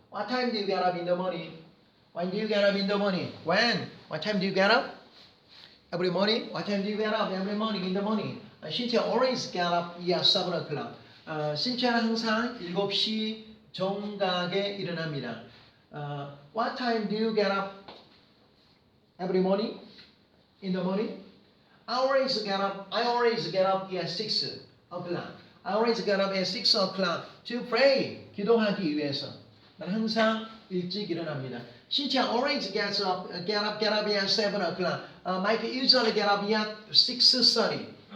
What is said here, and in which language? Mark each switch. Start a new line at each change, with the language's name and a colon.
English: What time do you get up in the morning? When do you get up in the morning? When? What time do you get up? Every morning? What time do you get up every morning in the morning? 신체 always get up at 7 o'clock.
Korean: 신체는 항상 7시 정각에 일어납니다.
English: What time do you get up every morning? In the morning? I always get up at 6 o'clock. I always get up at 6 o'clock to pray.
Korean: 기도하기 위해서. 난 항상 일찍 일어납니다.
English: 신체 always get up at 7 o'clock. Mike usually get up at 6:30.